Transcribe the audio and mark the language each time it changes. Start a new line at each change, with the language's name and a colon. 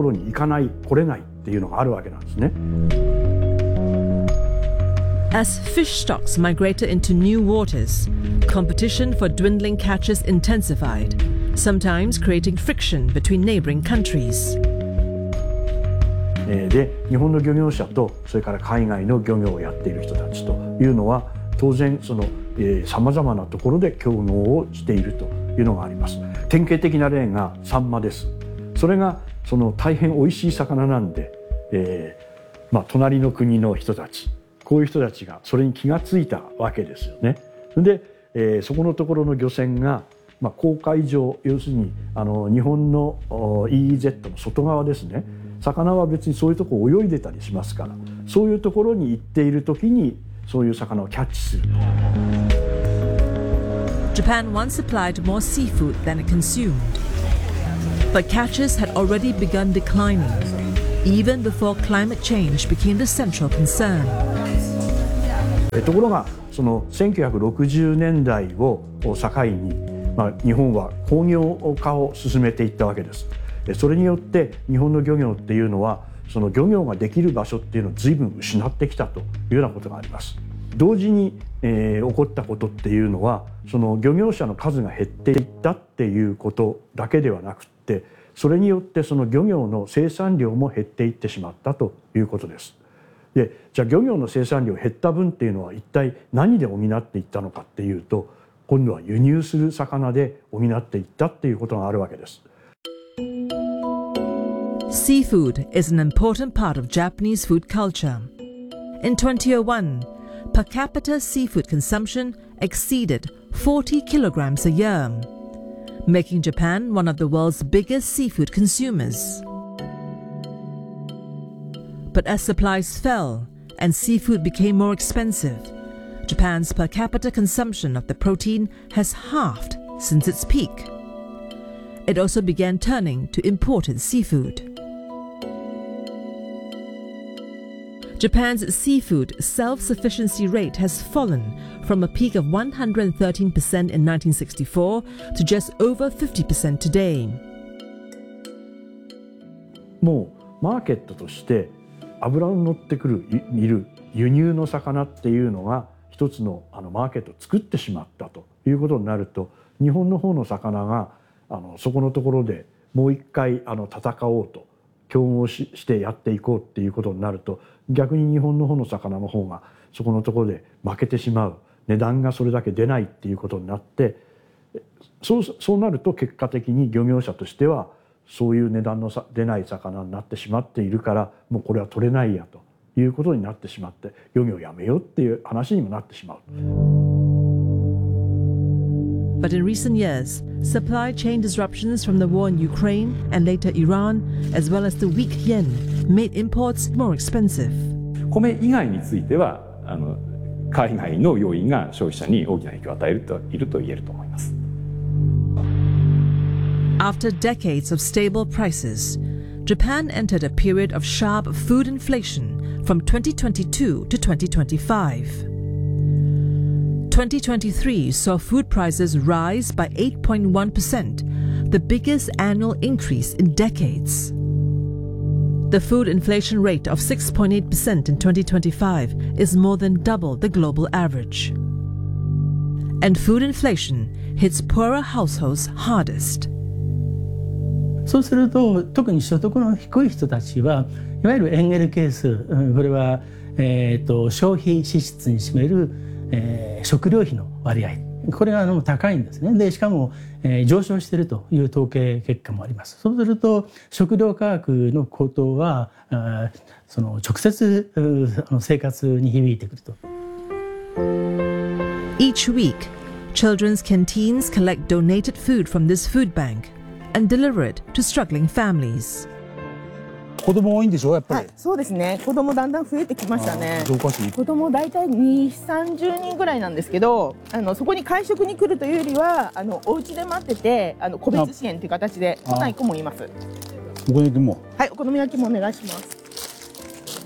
Japanese: もちろんその魚っていうのはちょっと温度が海水温が違うともうあのそこのところに行かない来れないっていうのがあるわけなんですね。
English: As fish stocks migrated into new waters, competition for dwindling catches intensified, sometimes creating friction between neighboring countries.
Japanese: で、日本の漁業者とそれから海外の漁業をやっている人たちというのは当然その様々なところで競合をしているというのがあります。典型的な例がサンマです。それがその大変おいしい魚なんで、まあ隣の国の人たち、こういう人たちがそれに気がついたわけですよね。で、そこのところの漁船が、まあ公海上、要するにあの日本のイーゼットの外側ですね。
English: Japan once supplied more seafood than it consumed. But catches had already begun declining, even before climate change became the central concern.
Japanese: ところが、その1960年代を境に、まあ、日本は工業化を進めていったわけです。それによって日本の漁業っていうのは、その漁業ができる場所っていうのを随分失ってきたというようなことがあります。同時に、起こったことっていうのは、その漁業者の数が減っていったっていうことだけではなくって、それによってその漁業の生産量も減っていってしまったということです。で、じゃあ漁業の生産量減った分っていうのは一体何で補っていったのかっていうと、今度は輸入する魚で補っていったっていうことがあるわけです。
English: Seafood is an important part of Japanese food culture. In 2001, per capita seafood consumption exceeded 40 kilograms a year, making Japan one of the world's biggest seafood consumers. But as supplies fell and seafood became more expensive, Japan's per capita consumption of the protein has halved since its peak. It also began turning to imported seafood. Japan's seafood self-sufficiency rate has fallen from a peak of 113% in 1964 to just over 50% today.
Japanese: もうマーケットとして油を乗ってくる見る輸入の魚っていうのが一つのマーケットを作ってしまったということになると、日本の方の魚がそこのところでもう一回戦おうと競合してやっていこうっていうことになると、逆に日本の方の魚の方がそこのところで負けてしまう、値段がそれだけ出ないっていうことになって、そうなると結果的に漁業者としてはそういう値段の出ない魚になってしまっているから、もうこれは取れないやということになってしまって、漁業やめようっていう話にもなってしまう。
English: But in recent years, supply chain disruptions from the war in Ukraine and later Iran, as well as the weak yenMade imports more expensive.
Japanese: 米以外については海外の要因が消費者に大きな影響を与えていると言えると思います。
English: After decades of stable prices, Japan entered a period of sharp food inflation from 2022 to 2025. 2023 saw food prices rise by 8.1%, the biggest annual increase in decades. The food inflation rate of 6.8% in 2025 is more than double the global average. And food inflation hits poorer households hardest.
Japanese: そうすると、特に所得の低い人たちは、いわゆるエンゲル係数、これは、消費支出に占める、食料費の割合、これが高いんですね。で、しかも、上昇しているという統計結果もあります。そうすると食料価格の高騰は、その直接生活に響いてくると。
English: Each week, children's canteens collect donated food from this food bank and deliver it to struggling families.
Japanese: 子供多いんでしょ、やっぱり。そうですね、子供だんだん増えてきましたね。どうかし、子供大体2、30人ぐらいなんですけど、そこに会食に来るというよりはお家で待ってて、個別支援という形で来ない子もいます。お好み焼きも、はい、お好み焼きもお願いします。